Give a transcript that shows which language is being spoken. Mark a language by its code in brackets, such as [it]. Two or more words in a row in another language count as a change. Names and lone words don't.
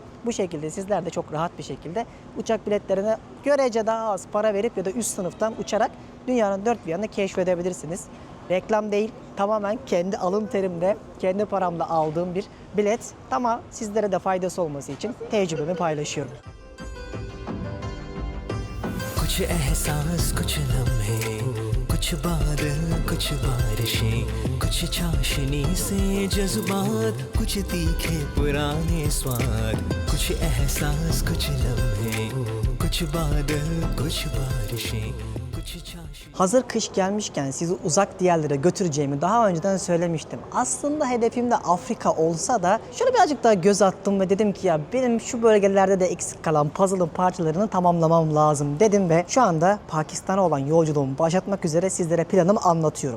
[tr] Bu şekilde sizler de çok rahat bir şekilde uçak biletlerine görece daha az para verip ya da üst sınıftan uçarak dünyanın dört bir yanını keşfedebilirsiniz. Reklam değil, tamamen kendi alın terimde, kendi paramla aldığım bir bilet. Ama sizlere de faydası olması için tecrübemi paylaşıyorum. [hi] कुछ एहसास कुछ लम्हे कुछ बादल कुछ बारिशें कुछ चाशनी से जज्बात कुछ तीखे पुराने स्वाद कुछ एहसास कुछ लम्हे कुछ बादल कुछ बारिशें कुछ कुछ चाशनी [tr] Hazır kış gelmişken sizi uzak diyarlara götüreceğimi daha önceden söylemiştim. Aslında hedefim de Afrika olsa da şöyle birazcık daha göz attım ve dedim ki ya benim şu bölgelerde de eksik kalan puzzle'ın parçalarını tamamlamam lazım dedim ve şu anda Pakistan'a olan yolculuğumu başlatmak üzere sizlere planımı anlatıyorum.